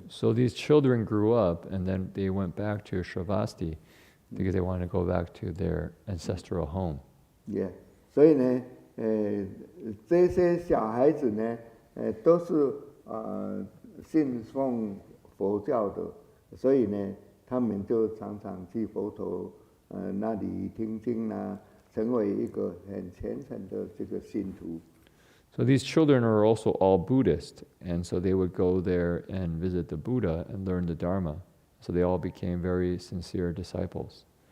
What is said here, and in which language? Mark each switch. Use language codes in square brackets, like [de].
[en] So these children grew up, and then they went back to Shravasti because they wanted to go back to their ancestral home. [zh] 所以呢，这些小孩子呢，都是信奉佛教的，所以呢，他们就常常去佛陀那里听经啊，成为一个很虔诚的这个信徒。 [en] So these children are also all Buddhist, and so they would go there and visit the Buddha and learn the Dharma. So they all became very sincere disciples.